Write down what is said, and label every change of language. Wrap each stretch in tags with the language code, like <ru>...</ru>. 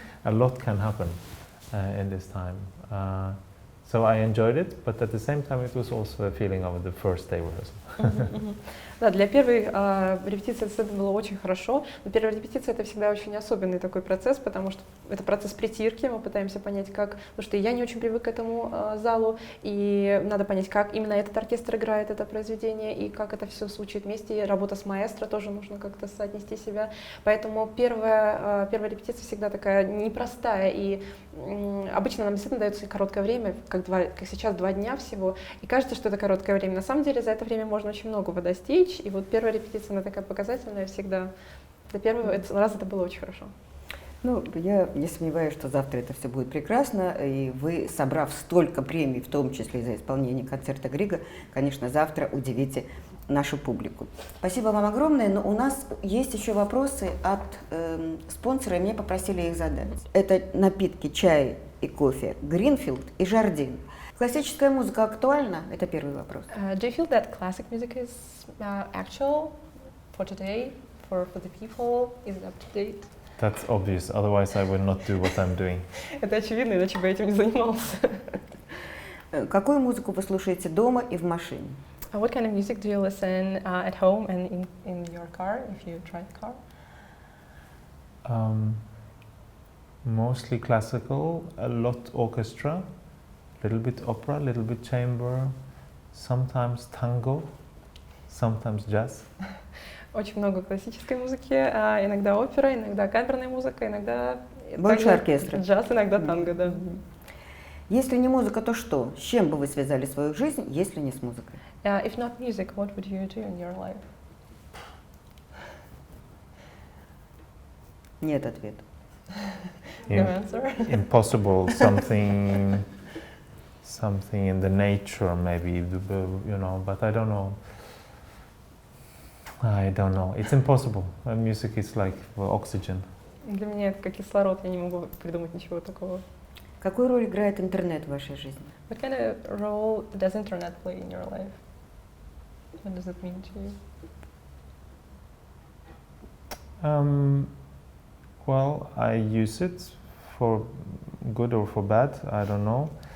<en>A lot can happen in this time. So I enjoyed it, but at the same time it was also a feeling of the first day rehearsal.</en> <ru>Да, для первой репетиции это было очень хорошо, но первая репетиция это всегда очень особенный такой процесс, потому что это процесс притирки, мы пытаемся понять, как, потому что я не очень привык к этому залу, и надо понять, как именно этот оркестр играет это произведение, и как это все звучит вместе, и работа с маэстро тоже нужно как-то соотнести себя, поэтому первая репетиция всегда такая непростая, и обычно нам действительно дается короткое время, как сейчас 2 дня всего, и кажется, что это короткое время, на самом деле за это время можно очень многого достичь. И вот первая репетиция, она такая показательная всегда. Для первого раза это было очень хорошо. Ну, я не сомневаюсь, что завтра это все будет прекрасно, и вы, собрав столько премий, в том числе за исполнение концерта Грига, конечно, завтра удивите нашу публику. Спасибо вам огромное, но у нас есть еще вопросы от спонсора, и меня попросили их задать. Это напитки, чай и кофе, Гринфилд и Жардин. Классическая музыка актуальна? Это первый вопрос.</ru> <en>Do you feel that classic music is actual for today, for the people? Is it up to date? That's obvious, otherwise I would not do what I'm doing.</en> <ru>Это очевидно, иначе бы я этим не занимался. Какую музыку вы слушаете дома и в машине?</ru> <en>What kind of music do you listen at home and in your car, if you drive a car? Mostly classical, a lot orchestra. Little bit opera, little bit chamber, sometimes tango, sometimes jazz.</en> <ru>Очень много классической музыки, иногда опера, иногда камерная музыка, иногда больше оркестра. Джаз, иногда танго, да. Если не музыка, то что? С чем бы вы связали свою жизнь, если не с музыкой?</ru> <en>If not music, what would you do in your life?</en> <ru>Нет ответа.</ru> <en>No answer. Impossible, something in the nature, maybe, you know, but I don't know. It's impossible. Music is like oxygen.</en> <ru>Для меня это как кислород, я не могу придумать ничего такого. Какую роль играет интернет в вашей жизни?</ru> <en>What kind of role does internet play in your life? What does it mean to you? Well, I use it for good or for bad, I don't know.</en>